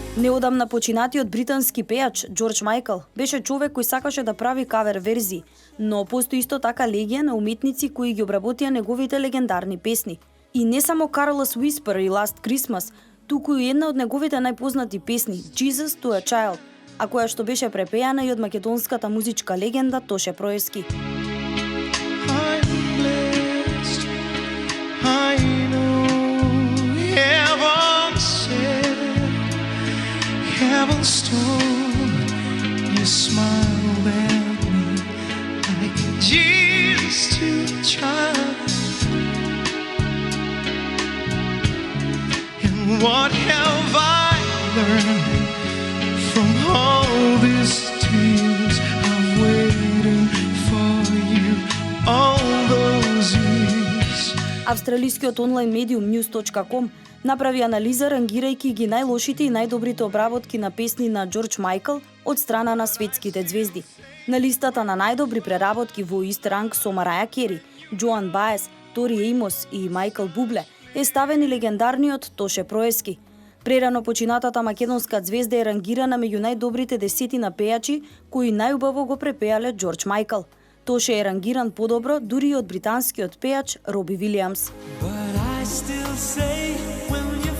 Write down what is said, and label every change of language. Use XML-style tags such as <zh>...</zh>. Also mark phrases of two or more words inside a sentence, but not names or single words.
<mk>Неодамна починатиот британски пејач Џорџ Мајкл беше човек кој сакаше да прави кавер верзии, но постои исто така легија на уметници кои ги обработија неговите легендарни песни. И не само Careless Whisper и Last Christmas, туку и една од неговите најпознати песни Jesus to a Child, а која што беше препеана и од македонската музичка легенда Тоше Проески.</mk> <en>Heaven stone, you smiled at me like Jesus to a child. And what have I learned from all these tears of waiting for you all those years?</en> <mk>Австралискиот онлайн медиум News.com направи анализа рангирајќи ги најлошите и најдобрите обработки на песни на Џорџ Мајкл од страна на светските звезди. На листата на најдобри преработки во ист ранг со Мараја Кери, Џоан Баес, Тори Ејмос и Мајкл Бубле е ставен и легендарниот Тоше Проески. Прерано починатата македонска звезда е рангирана меѓу најдобрите 10 пејачи кои најубаво го препеале Џорџ Мајкл. Тоше е рангиран подобро дури од британскиот пејач Роби Вилијамс.</mk> <en>But I still say when</en>